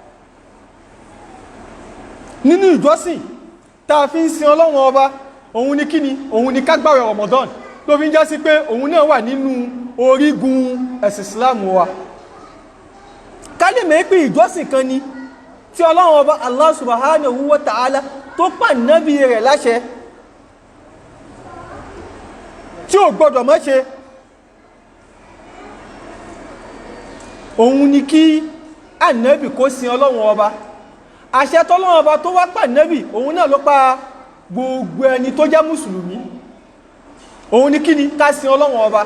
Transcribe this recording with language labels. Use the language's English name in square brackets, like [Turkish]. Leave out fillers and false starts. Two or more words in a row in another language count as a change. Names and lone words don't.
[Yoruba] Nínú ìjọsìn tá a fi ń sin Ọlọ́run Ọba òun ni kíni, òun ni ká gbààwẹ̀ Ramadan, ló fi ń jásí pé òun náà wà nínú orígun ẹ̀sìn Islam wa. Ká lè mọ̀ pé ìjọsìn kan ni tí Ọlọ́run Ọba [Arabic] الله سبحانه وتعالى [Yoruba] tó pa Ànábì rẹ̀ láṣẹ tí ò gbọdọ̀ má ṣe, òun ni kí Ànábì kó sin Ọlọ́run Ọba. Àṣẹ tọ́lọ́run Ọba tó wá pa Ànábì òun náà ló pa gbogbo ẹni tó jẹ́ mùsùlùmí, òun ni kí ni, ká sin Ọlọ́run Ọba.